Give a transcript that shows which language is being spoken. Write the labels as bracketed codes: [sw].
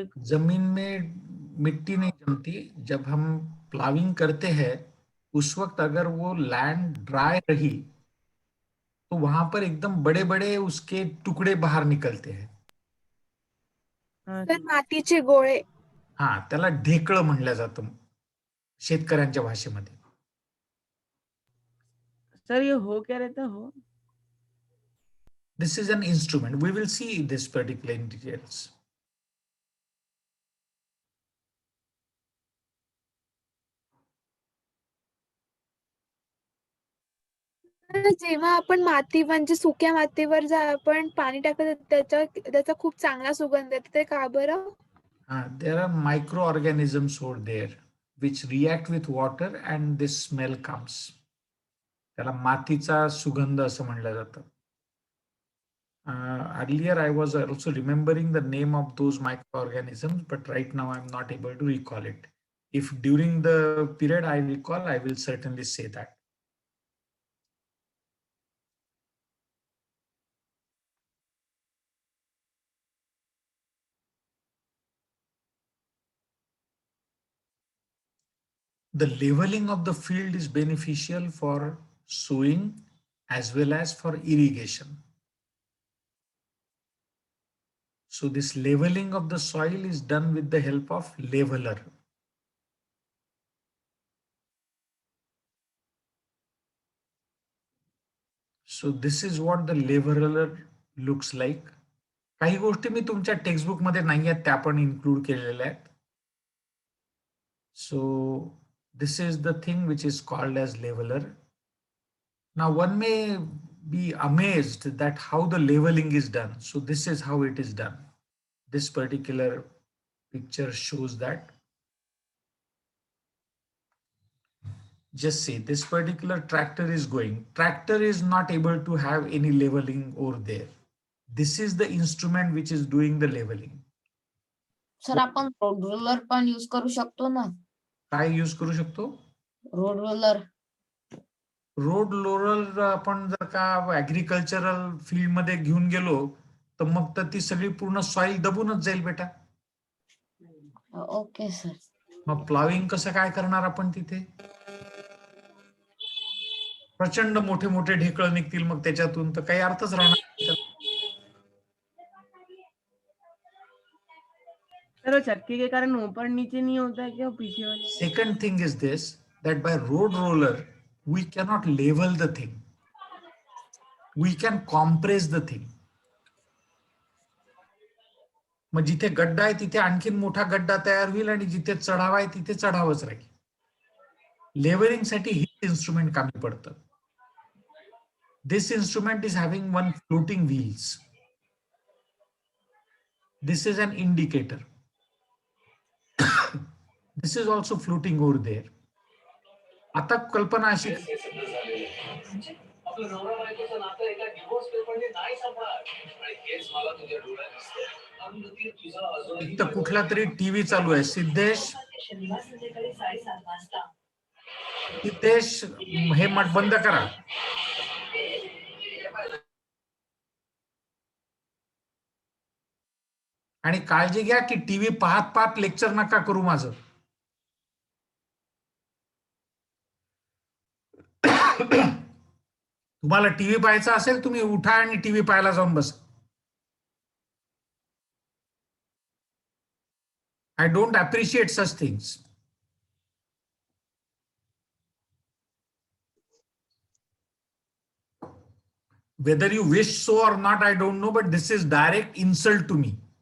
[hi] जमीन में मिट्टी नहीं जमती. जब हम प्लाविंग करते हैं उस वक्त अगर वो लैंड ड्राई रही तो वहां पर एकदम बड़े बड़े उसके टुकड़े बाहर निकलते हैं. [mr] सर मातीचे गोळे. हा, त्याला ढेकळं म्हणलं जातं शेतकऱ्यांच्या भाषेमध्ये. [hi] सर ये हो क्या रहता है हो? [en] This is an instrument. We will see this particular in details. [mr] जेव्हा आपण माती म्हणजे सुक्या मातीवर जर आपण पाणी टाकत त्याचा खूप चांगला सुगंध येतो, ते का बरं? [en] There are microorganisms over there which react with water and this smell comes. [mr] त्याला मातीचा सुगंध असं म्हणलं जातं. [en] Earlier I was also remembering the name of those microorganisms, but right now I'm not able to recall it. If during the period I recall, I will certainly say that. The leveling of the field is beneficial for sowing as well as for irrigation. So this leveling of the soil is done with the help of leveler. So this is what the leveler looks like. [mr] काही गोष्टी मी तुमच्या textbook मध्ये नाही आहेत, त्या पण include केलेल्या आहेत. So [en] This is the thing which is called as leveler. Now one may be amazed that how the leveling is done. So this is how it is done. This particular picture shows that. Just say this particular tractor is going. Tractor is not able to have any leveling over there. This is the instrument which is doing the leveling. [mr] Sir आपण road roller पण use करू शकतो ना. काय use करू शकतो? Road roller. Road roller आपण जर का ऍग्रिकल्चरल फील्ड मध्ये घेऊन गेलो तर मग तर ती सगळी पूर्ण सॉइल दबूनच जाईल बेटा. Okay sir. मग प्लाविंग कसं काय करणार आपण तिथे? प्रचंड मोठे मोठे ढेकळ निघतील मग त्याच्यातून, तर काही अर्थच राहणार. [hi] सर चक्के के कारण ऊपर नीचे नहीं होता है क्या पीछे वाले? [en] Second thing is this, that by road roller we cannot level the thing. We can compress the thing. [mr] मग जिथे गड्डा आहे तिथे आणखीन मोठा गड्डा तयार होईल आणि जिथे चढावा आहे तिथे चढावच राहील. लेवलिंग साठी हे इन्स्ट्रुमेंट कामी पडतं. [en] This instrument is having one floating wheels. This is an indicator. This is also floating over there. [mr] आता कल्पना अशी इथं कुठला तरी टीव्ही चालू आहे. सिद्धेश हे मत बंद करा. आणि काळजी घ्या की टीव्ही पाहत पाहत लेक्चर नका करू माझं. तुम्हाला टीव्ही पाहायचा असेल तुम्ही उठा आणि टीव्ही पाहायला जाऊन बसा. [en] I don't appreciate such things. Whether you wish so or not, I don't know, but this is direct insult to me.